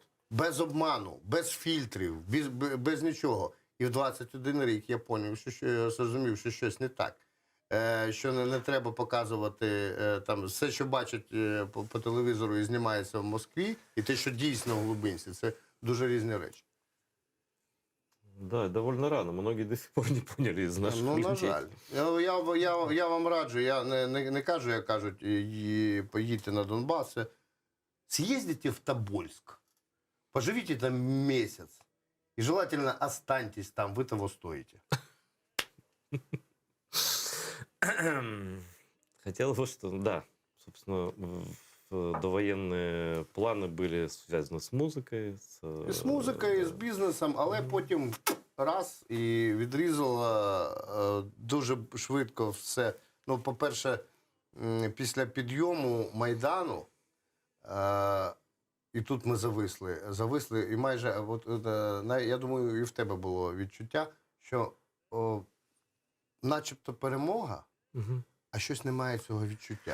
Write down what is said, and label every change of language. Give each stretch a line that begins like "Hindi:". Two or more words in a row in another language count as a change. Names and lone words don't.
Ukrainian: Без обману, без фільтрів, без нічого. І в 21 рік я зрозумів, що щось не так. Що не треба показувати там все, що бачать по телевізору і знімається в Москві, і те, що дійсно в глибинці, це дуже різні речі.
Russian: Да, довольно рано. Многие до сих пор не поняли из наших
Ukrainian: Ну, на
Russian: людей.
Ukrainian: жаль. Я вам раджу, я не кажу, як кажуть, поїдьте на Донбас.
Russian: Съездите в Тобольск, поживите там месяц, и желательно останьтесь там, вы того стоите. Хотел бы, что, да, собственно, довоенные планы были связаны с музыкой.
Ukrainian: І з музикою, і з бізнесом, але потім раз і відрізало дуже швидко все. Ну, по-перше, після підйому Майдану, і тут ми зависли, і майже, я думаю, і в тебе було відчуття, що начебто перемога, а щось немає цього відчуття.